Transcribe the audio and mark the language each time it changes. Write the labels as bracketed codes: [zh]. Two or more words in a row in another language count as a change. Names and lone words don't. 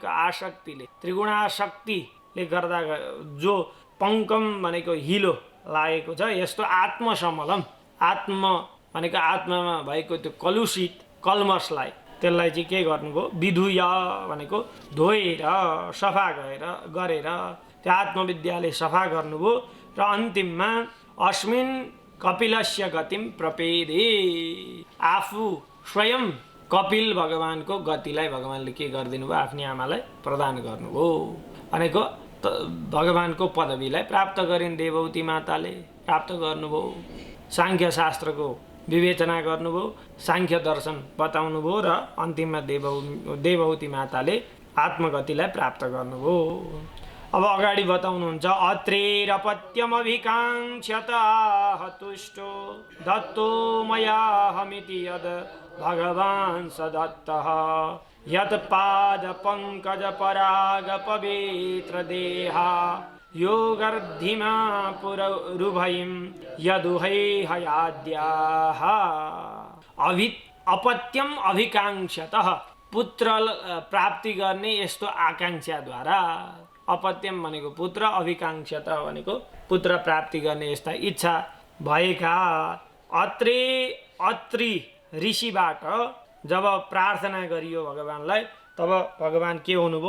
[ne] आसक्तिले, त्रिगुणासक्तिले गर्दा जो पङ्कम भनेको हिलो लागेको छ, यस्तो आत्मसमलम, आत्म भनेको आत्मामा भएको त्यो कलुषित कल्मसलाई, त्यसलाई चाहिँ के गर्नुभयो, विधुय भनेको धोएर सफा गरेर त्यो आत्मविद्याले सफा गर्नुभयो। र अन्तिममा [sa] अस्मिन् कपिलस्य गतिम प्रपेदे, [ne] आफू स्वयं कपिल भगवानको गतिलाई भगवान्ले के गरिदिनु भयो, आफ्नी आमालाई प्रदान गर्नुभयो भनेको भगवानको पदवीलाई प्राप्त गरिन्, देवहूति माताले प्राप्त गर्नुभयो। साङ्ख्य शास्त्रको विवेचना गर्नुभयो, साङ्ख्य दर्शन बताउनुभयो र अन्तिममा देवहूति माताले आत्मगतिलाई प्राप्त गर्नुभयो। अब अगाडि बताउनुहुन्छ [sa] अत्रेरपत्यमभिकाङ्क्षत आहतुष्टो दत्तो मयाहमिति यद् भगवान् स दत्तः यत् पाद पङ्कज पराग पवित्र देहा योगर्धिमा पुरुभयं यदुहै हयाद्याः अपत्यम अभिकाङ्क्षतः [ne] पुत्र प्राप्ति गर्ने यस्तो आकाङ्क्षाद्वारा। अपत्यम भनेको पुत्र, अभिकाङ्क्षत भनेको पुत्र प्राप्ति गर्ने यस्ता इच्छा भएका अत्रि ऋषिबाट जब प्रार्थना गरियो भगवानलाई, तब भगवान के हुनुभयो?